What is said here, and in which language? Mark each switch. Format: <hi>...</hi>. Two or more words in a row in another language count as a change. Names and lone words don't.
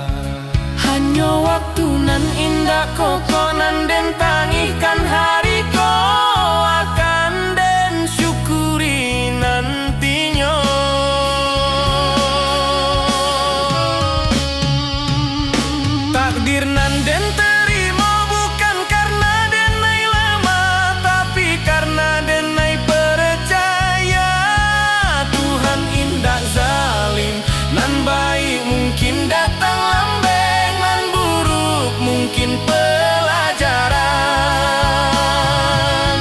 <min>Hanya waktu nan indah koko nan den tangihkan hari ko akan den syukuri nantinya. Takdir nan den terima bukan karena denai lama, tapi karena denai percaya Tuhan indah zalim. Nan baik mungkin datang lambe, nan buruk mungkin pelajaran.</min>